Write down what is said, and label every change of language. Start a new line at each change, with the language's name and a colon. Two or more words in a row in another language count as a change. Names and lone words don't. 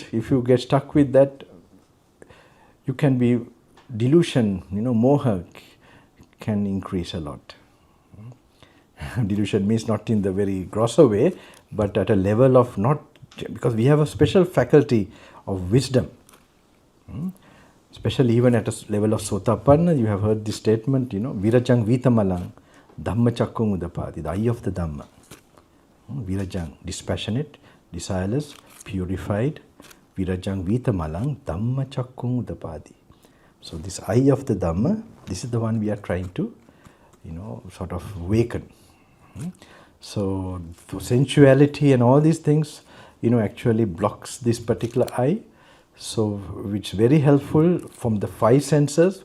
English: If you get stuck with that, you can be delusion, you know, moha can increase a lot. Delusion means not in the very grosser way, but at a level of not, because we have a special faculty of wisdom. Especially even at a level of sotapanna, you have heard this statement, you know,
Pali: virajang vitamalang dhamma chakkung udapadi,
English: the eye of the Dhamma. Virajang, dispassionate, desireless, purified.
Pali: Virajang vitamalang dhamma chakkung udapadi.
English: So this eye of the Dhamma, this is the one we are trying to, you know, sort of awaken. So sensuality and all these things, you know, actually blocks this particular eye. So which is very helpful from the 5 senses.